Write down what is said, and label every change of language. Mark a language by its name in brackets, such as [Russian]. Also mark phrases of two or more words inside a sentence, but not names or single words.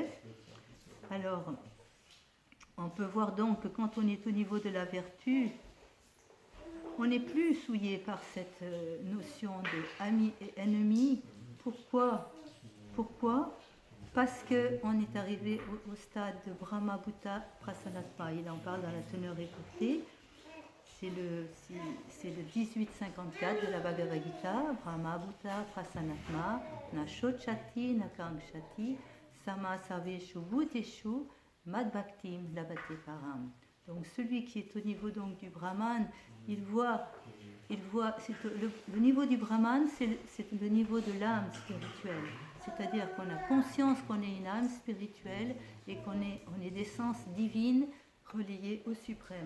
[French] Alors, on peut voir donc que quand on est au niveau de la vertu, on n'est plus souillé par cette notion de ami et ennemi. Pourquoi ? Parce qu'on est arrivé au stade de [Sanskrit] Brahma Bhuta Prasanatma. [French] Il en parle dans la teneur écoutée. C'est le 1854 de la Bhagavad Gita. [Sanskrit] Brahma Bhuta Prasanatma, na shochati, na kangshati, sama saveshu bhuteshu, mad bhaktim labate param. [French] Donc celui qui est au niveau donc du Brahman, il voit le niveau du Brahman, c'est le niveau de l'âme spirituelle. C'est-à-dire qu'on a conscience qu'on est une âme spirituelle et qu'on est d'essence divine reliée au suprême.